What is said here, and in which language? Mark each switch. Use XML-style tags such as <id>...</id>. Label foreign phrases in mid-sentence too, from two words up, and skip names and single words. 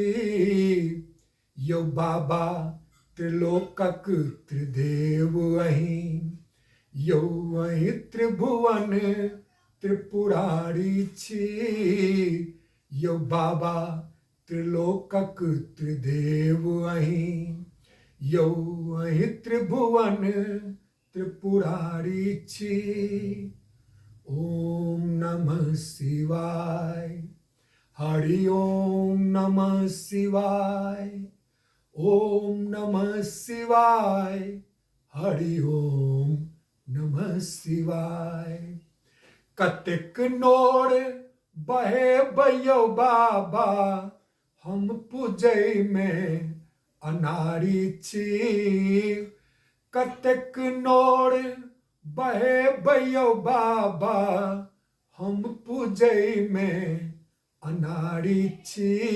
<mai>यौ बाबा त्रिलोकक त्रिदेव अहीं, यौ अहीं त्रिभुवन त्रिपुरारी छी। यौ बाबा त्रिलोकक त्रिदेव अहीं, यौ अहीं त्रिभुवन त्रिपुरारी छी।</mai> <sa>ओम नमः शिवाय, हरि ओम नमः शिवाय, ओम नमः शिवाय, हरि ओम नमः शिवाय।</sa> <mai>कतेक नोर बहे भैयो बाबा, हम पूजय में अनारी छी। कतेक नोर बहे भैयो बाबा, हम पूजय में अनारी छी।</mai>